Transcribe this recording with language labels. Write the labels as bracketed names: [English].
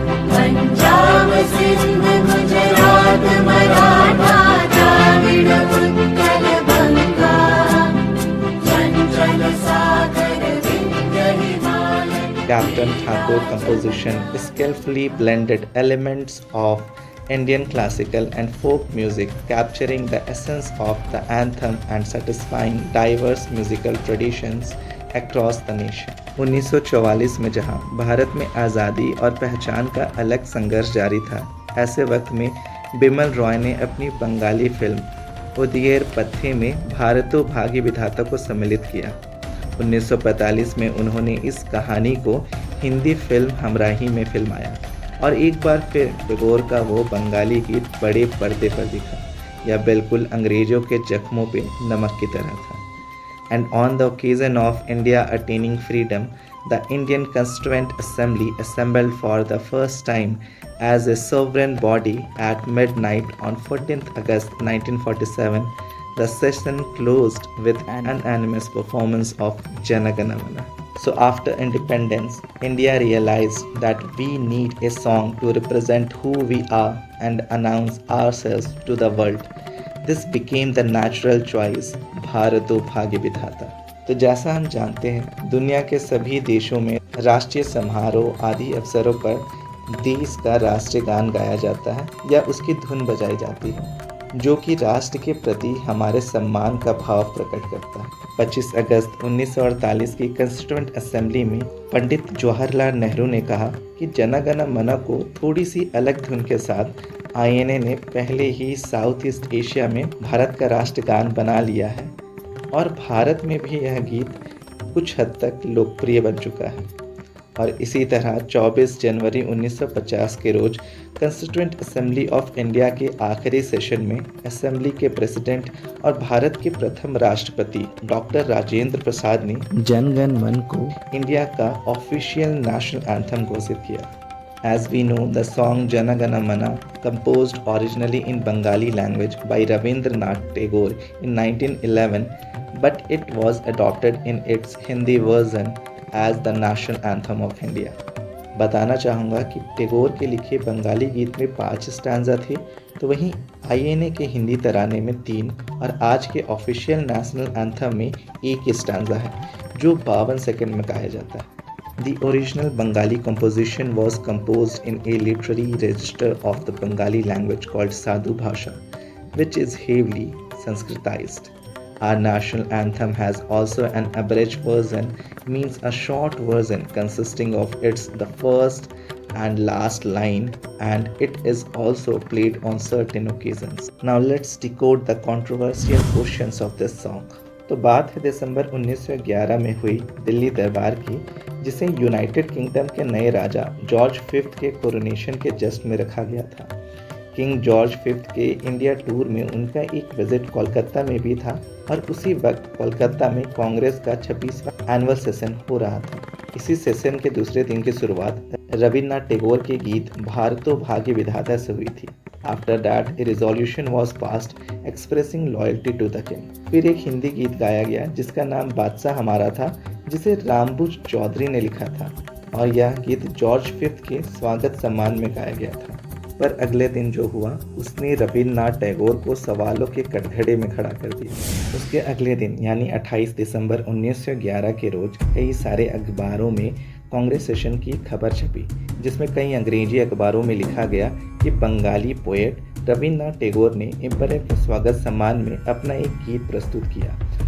[Hindi] Punjab Sindh Gujarat Maratha Dravida Utkal Banga, Chanchal Sagar Vindhya [English] Captain Thakur composition skillfully blended elements of Indian classical and folk music, capturing the essence of the anthem and satisfying diverse musical traditions across the nation. [Hindi] 1944 में जहां भारत में आज़ादी और पहचान का अलग संघर्ष जारी था, ऐसे वक्त में बिमल रॉय ने अपनी बंगाली फिल्म उदियर पत्थे में भारतो भाग्य विधाता को सम्मिलित किया। 1945 में उन्होंने इस कहानी को हिंदी फिल्म हमराही में फिल्माया और एक बार फिर टैगोर का वो बंगाली गीत बड़े पर्दे पर दिखा। यह बिल्कुल अंग्रेजों के जख्मों पे नमक की तरह था। [English] And on the occasion of India attaining freedom, the Indian Constituent Assembly assembled for the first time as a sovereign body at midnight on 14th August 1947. The session closed with an unanimous performance of Jana Gana Mana. So after independence, India realized that we need a song to represent who we are and announce ourselves to the world. This became the natural choice, भारतो भाग्य विधाता। [Hindi] तो जैसा हम जानते हैं, दुनिया के सभी देशों में राष्ट्रीय समारोह आदि अवसरों पर देश का राष्ट्रीय गान गाया जाता है या उसकी धुन बजाई जाती है, जो कि राष्ट्र के प्रति हमारे सम्मान का भाव प्रकट करता है। 25 अगस्त 1948 की कॉन्स्टिट्यूएंट असेंबली में पंडित जवाहरलाल नेहरू ने कहा कि जन गण मन को थोड़ी सी अलग धुन के साथ आईएनए ने पहले ही साउथ ईस्ट एशिया में भारत का राष्ट्रगान बना लिया है और भारत में भी यह गीत कुछ हद तक लोकप्रिय बन चुका है। और इसी तरह 24 जनवरी 1950 के रोज कॉन्स्टिट्यूएंट असेंबली ऑफ इंडिया के आखिरी सेशन में असेंबली के प्रेसिडेंट और भारत के प्रथम राष्ट्रपति डॉक्टर राजेंद्र प्रसाद ने जन गण मन को इंडिया का ऑफिशियल नेशनल एंथम घोषित किया। [English] As we know, the song Jana Gana Mana, composed originally in Bengali language by Rabindranath Tagore in 1911, but it was adopted in its Hindi version as the national anthem of India. [Hindi] बताना चाहूँगा कि टैगोर के लिखे बंगाली गीत में 5 stanza थे, तो वहीं आईएनए के हिंदी तराने में 3 और आज के ऑफिशियल नेशनल एंथम में 1 स्टैंजा है, जो 52 सेकंड में गाया जाता है। [English] The original Bengali composition was composed in a literary register of the Bengali language called Sadhu Bhasha, which is heavily Sanskritized. Our national anthem has also an abridged version, means a short version consisting of the first and last line, and it is also played on certain occasions. Now let's decode the controversial portions of this song. [Hindi] तो बात है दिसंबर 1911 में हुई दिल्ली दरबार की, जिसे United kingdom के नए राजा जॉर्ज फिफ्थ के कोरोनेशन के जश्न में रखा गया था। किंग जॉर्ज फिफ्थ के इंडिया टूर में उनका एक विजिट कोलकाता में भी था और उसी वक्त कोलकाता में कांग्रेस का 26वां एनुअल सेशन हो रहा था। इसी सेशन के दूसरे दिन की शुरुआत रविन्द्रनाथ टैगोर के गीत भारतो भाग्य विधाता से हुई थी। [English] After that, a resolution was passed expressing loyalty to the king. [Hindi] फिर एक हिंदी गीत गाया गया जिसका नाम बादशाह हमारा था, जिसे रामबुज चौधरी ने लिखा था और यह गीत जॉर्ज फिफ्थ के स्वागत सम्मान में गाया गया था। पर अगले दिन जो हुआ उसने रविन्द्रनाथ टैगोर को सवालों के कटघरे में खड़ा कर दिया। उसके अगले दिन यानी 28 दिसंबर 1911 के रोज कई सारे अखबारों में कांग्रेस सेशन की खबर छपी, जिसमें कई अंग्रेजी अखबारों में लिखा गया कि बंगाली पोएट रविन्द्रनाथ टैगोर ने एम्पायर के स्वागत सम्मान में अपना एक गीत प्रस्तुत किया।